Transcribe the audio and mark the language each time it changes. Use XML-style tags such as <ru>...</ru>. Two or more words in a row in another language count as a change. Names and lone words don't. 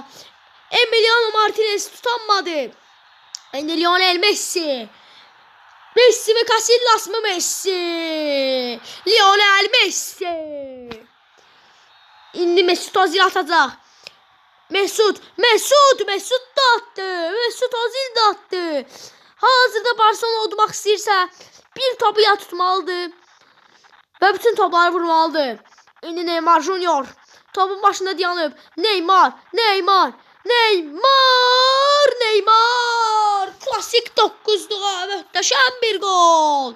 <az>Emiliano Martinez tutanmadı. İndi Lionel Messi ve Casillas mı Messi? Lionel Messi. İndi Mesut Özil atacaq.</az> <tr>Mesut da attı. Mesut Özil de attı.</tr> <az>Hazırda Barcelona udmaq istəyirsə bir topu ya tutmalıdır və bütün topları vurmalıdır. İndi Neymar Junior topun başında dayanıb. Neymar. Klasik 9'luğa möhtəşəm bir gol.</az>